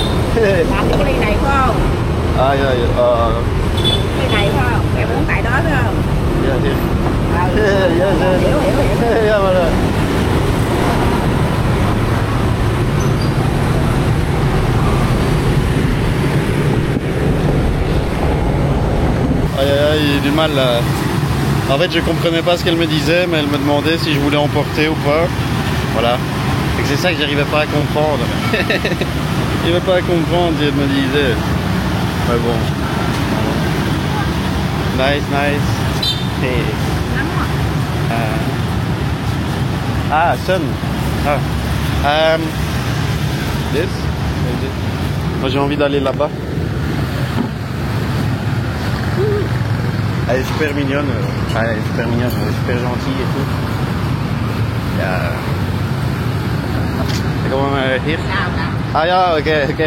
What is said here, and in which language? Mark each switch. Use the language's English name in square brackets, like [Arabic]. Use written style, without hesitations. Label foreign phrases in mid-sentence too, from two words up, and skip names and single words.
[Vietnamese] Làm cái ly này phải không? [English] Ah, yeah, yeah. [Vietnamese] Cái này phải không? Mẹ muốn tại đó phải không? [English] Yeah, here. [Vietnamese] Ừ. [English] Yeah, yeah, [Vietnamese] Hiểu. [English] yeah. Yeah, [French] voilà. Aïe, aïe, aïe, j'ai du mal là. En fait, je comprenais pas ce qu'elle me disait, mais elle me demandait si je voulais emporter ou pas. Voilà. Et c'est ça que j'arrivais pas à comprendre. J'arrivais pas à comprendre ce qu'elle me disait. Mais bon. [English] Nice, nice. Hey. Sun. This? [French] Moi j'ai envie d'aller là-bas. Elle est super mignonne. Elle est super mignonne, elle est super gentille et tout. C'est comment here? [English] Ah yeah, ok.